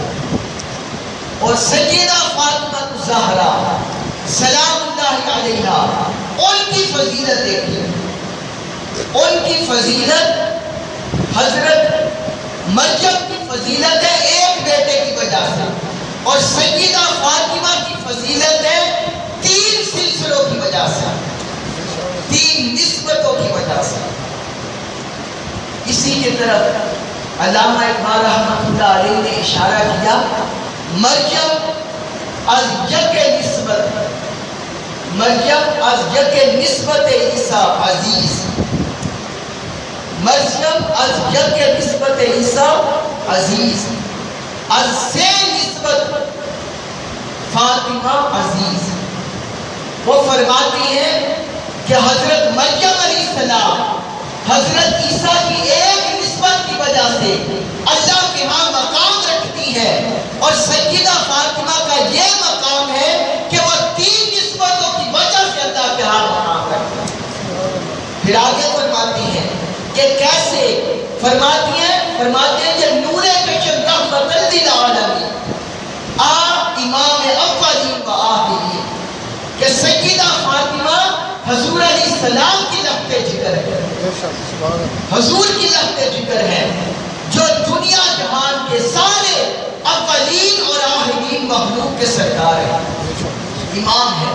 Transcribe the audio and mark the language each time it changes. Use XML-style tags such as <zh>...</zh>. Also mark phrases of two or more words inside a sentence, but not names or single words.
<ur>اور سیدہ فاطمہ الزہرا</ur> <ar>سلام اللہ علیہا،</ar> <ur>ان کی فضیلت دیکھیے، ان کی فضیلت حضرت مریم کی فضیلت ہے ایک بیٹے کی وجہ سے، اور سیدہ فاطمہ کی فضیلت ہے 3 سلسلوں کی وجہ سے، 3 نسبتوں کی وجہ سے. اسی کی طرف علامہ اقبال رحمۃ اللہ علیہ نے اشارہ کیا،</ur> <fa>مریم از یک نسبت، مریم از یک نسبت عیسیٰ عزیز، مریم از یک نسبت عیسیٰ عزیز، از سے نسبت فاطمہ عزیز.</fa> <ur>وہ فرماتی ہیں کہ حضرت مریم</ur> <ar>علیہ السلام</ar> <ur>حضرت عیسیٰ کی ایک نسبت کی وجہ سے اللہ کے ہاں مقام رکھتی ہے، اور سیدہ فاطمہ کا یہ مقام ہے کہ وہ 3 نسبتوں کی وجہ سے اللہ کے ہاں مقام رکھتی ہے. پھر آگے فرماتی ہیں کہ کیسے؟ فرماتی ہیں کہ</ur> <fa>نور کشم رحمت للعالمین، آپ امام اولین و آخرین،</fa> <ur>کہ سیدہ فاطمہ حضور</ur> <ar>علیہ السلام</ar> <ur>کی لفظ ذکر ہے، حضور کی لفظ ذکر ہے، جو دنیا جہان کے سارے اولین اور آخرین مخلوق کے سرکار ہیں، امام ہے.</ur>